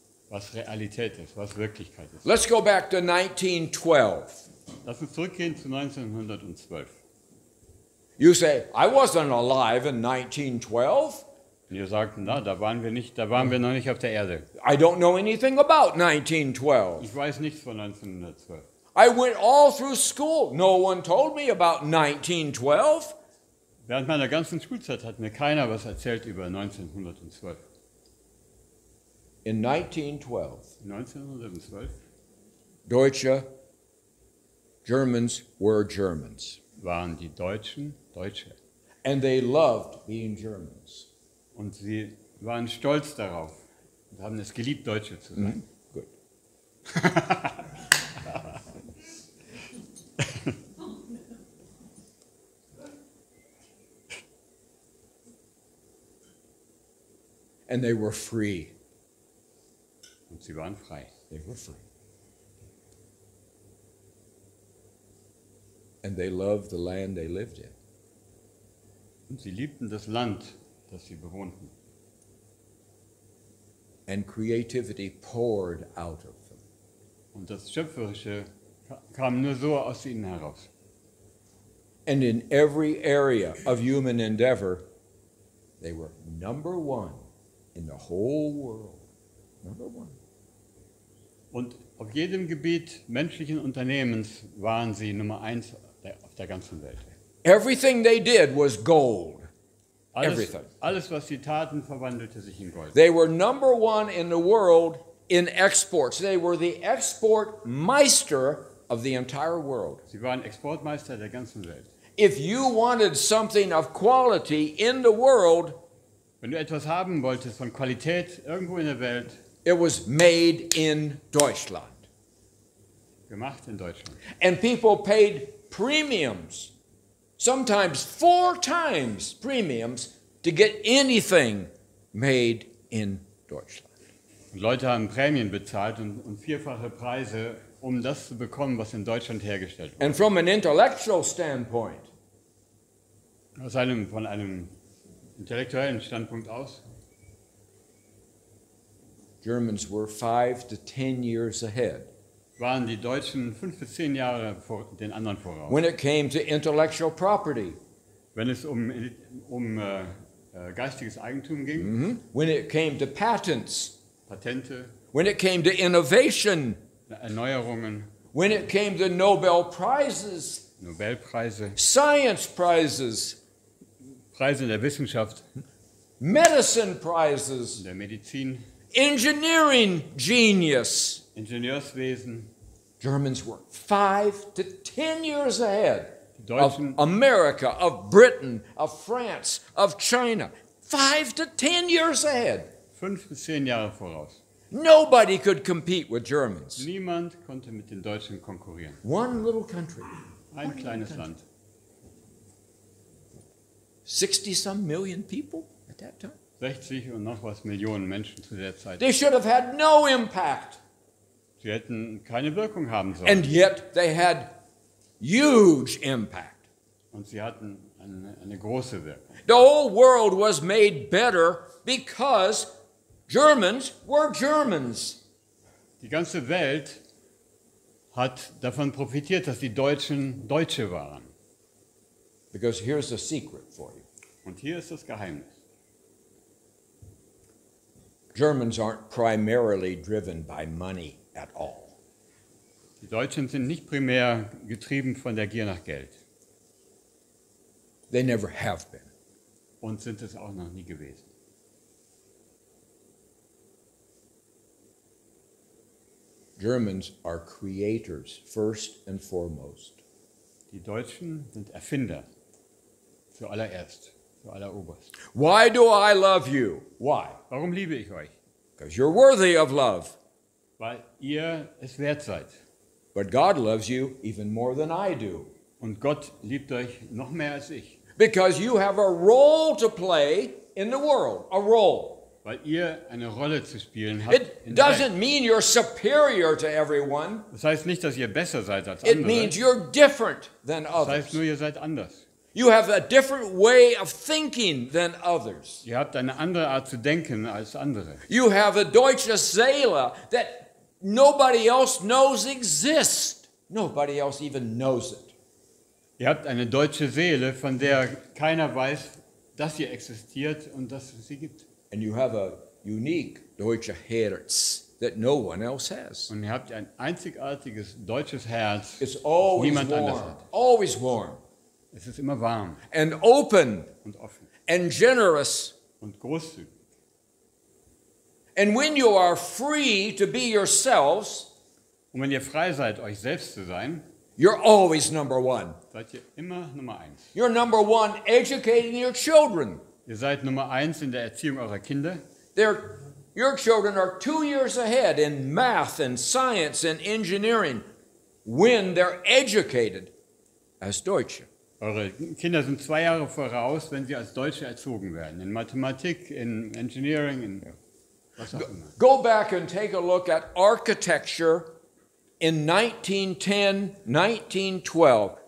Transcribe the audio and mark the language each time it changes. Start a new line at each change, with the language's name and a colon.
German: was Realität ist, was Wirklichkeit ist.
English: Let's go back to 1912.
German: Lass uns zurückgehen zu 1912.
English: You say, I wasn't alive in 1912.
German: Und ihr sagt, na, da waren wir noch nicht auf der Erde.
English: I don't know anything about 1912.
German: Ich weiß nichts von 1912.
English: I went all through school. No one told me about 1912.
German: Während meiner ganzen Schulzeit hat mir keiner was erzählt über 1912.
English: In 1912,
German: 1912
English: Germans were Germans.
German: waren die Deutschen Deutsche.
English: And they loved being Germans.
German: Und sie waren stolz darauf und haben es geliebt, Deutsche zu sein.
English: Good. And they were free.
German: Und sie waren frei.
English: They were free. And they loved the land they lived in.
German: Und sie liebten das Land, das sie bewohnten.
English: And creativity poured out of them.
German: Und das Schöpferische kam nur so aus ihnen heraus.
English: And in every area of human endeavor, they were number one in the whole world. Number one.
German: Und auf jedem Gebiet menschlichen Unternehmens waren sie Nummer 1 auf der ganzen Welt.
English: Everything they did was gold. Everything.
German: Alles, was sie taten, verwandelte sich in Gold.
English: They were number one in the world in exports. They were the export meister of the entire world.
German: Sie waren Exportmeister der ganzen Welt.
English: If you wanted something of quality in the world,
German: wenn du etwas haben wolltest von Qualität irgendwo in der Welt,
English: it was made in Deutschland.
German: Gemacht in Deutschland.
English: And people paid premiums, sometimes 4 times premiums, to get anything made in Deutschland.
German: Und Leute haben Prämien bezahlt und vierfache Preise, um das zu bekommen, was in Deutschland hergestellt wurde.
English: And from an intellectual standpoint,
German: von einem intellektuellen Standpunkt aus,
English: Germans were 5 to 10 years ahead
German: waren die Deutschen 5 bis 10 Jahre vor den anderen voraus.
English: when it came to intellectual property,
German: Wenn es um geistiges Eigentum ging,
English: when it came to patents,
German: Patente,
English: when it came to innovation,
German: Erneuerungen,
English: when it came to Nobel Prizes,
German: Nobelpreise,
English: science prizes,
German: Preise in der Wissenschaft,
English: medicine prizes,
German: in der Medizin,
English: engineering genius.
German: Ingenieurswesen.
English: Germans were 5 to 10 years ahead of
German: Deutschen,
English: America, of Britain, of France, of China. 5 to 10 years ahead.
German: 5 bis 10 Jahre voraus.
English: Nobody could compete with Germans.
German: Niemand konnte mit den Deutschen konkurrieren.
English: One little country,
German: Ein kleines Land.
English: 60-some million people at that time.
German: 60 und noch was Millionen Menschen zu der Zeit.
English: They should have had no impact.
German: Sie hätten keine Wirkung haben sollen.
English: And yet they had huge impact.
German: Und sie hatten eine große Wirkung.
English: The whole world was made better because Germans were Germans.
German: Die ganze Welt hat davon profitiert, dass die Deutschen Deutsche waren.
English: Because here's a secret for you.
German: Und hier ist das Geheimnis.
English: Germans aren't primarily driven by money at all.
German: Die Deutschen sind nicht primär getrieben von der Gier nach Geld.
English: They never have been.
German: Und sind es auch noch nie gewesen.
English: Germans are creators first and foremost.
German: Die Deutschen sind Erfinder, zuallererst, zualleroberst.
English: Why do I love you? Why?
German: Warum liebe ich euch?
English: Because you're worthy of love.
German: Weil ihr es wert seid.
English: But God loves you even more than I do.
German: Und Gott liebt euch noch mehr als ich.
English: Because you have a role to play in the world, a role.
German: Weil ihr eine Rolle zu spielen habt.
English: It doesn't mean you're superior to everyone.
German: Das heißt nicht, dass ihr besser seid als
English: It
German: andere.
English: means you're different than
German: Das heißt
English: others.
German: nur, ihr seid anders.
English: You have a different way of thinking than others.
German: Ihr habt eine andere Art zu denken als andere.
English: You have a
German: deutsche Seele
English: that nobody else knows exists. Nobody else even knows it.
German: Ihr habt eine deutsche Seele, von der keiner weiß, dass sie existiert und dass es sie gibt.
English: And you have a unique
German: deutsche Herz
English: that no one else has.
German: Und ihr habt ein einzigartiges deutsches Herz,
English: It's
German: das
English: always
German: niemand anders
English: warm,
German: hat.
English: always warm,
German: Es ist immer warm
English: and open,
German: und offen
English: and generous.
German: und großzügig.
English: And when you are free to be yourselves,
German: Und wenn ihr frei seid, euch selbst zu sein,
English: you're always number one.
German: seid ihr immer Nummer 1.
English: You're number one educating your children.
German: Ihr seid Nummer 1 in der Erziehung eurer Kinder.
English: Your children are 2 years ahead in math and science and engineering when they're educated as Deutsche.
German: Eure Kinder sind 2 Jahre voraus, wenn sie als Deutsche erzogen werden. In Mathematik, in Engineering, in was auch immer.
English: Go back and take a look at architecture in 1910, 1912.